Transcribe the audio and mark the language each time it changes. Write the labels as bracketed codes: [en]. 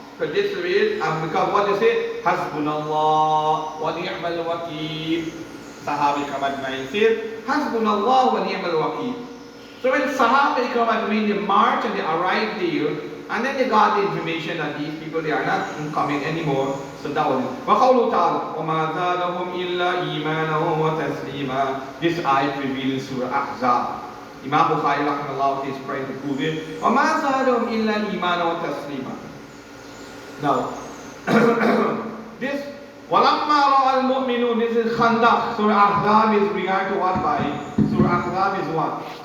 [en] Because this is, because what they say, Hasbunallah wa ni'mal wakeel. Sahaba Ikram Ajma'in said, Hasbunallah wa ni'mal wakeel. So when Sahaba Ikram Ajma'in, they marched and they arrived there, and then they got the information that these people, they are not coming anymore. So that was it. [ar] وَقَوْلُ تَعَالَى وَمَا زَادَهُمْ إِلَّا إِيمَانًا وَتَسْلِيمًا. [en] This ayat revealed in Surah Ahzab. Imam Bukhari rahimahullah is trying to prove it. [ar] وَمَا زَادَهُمْ إِلَّا الْإِيمَانَ وَالتَّسْلِيمًا. [en] Now, this [ar] وَلَمَّا رَأَى الْمُؤْمِنُونَ, [en] this is Khandaq. Surah Ahzab is regarded to what by? Surah Ahzab is what?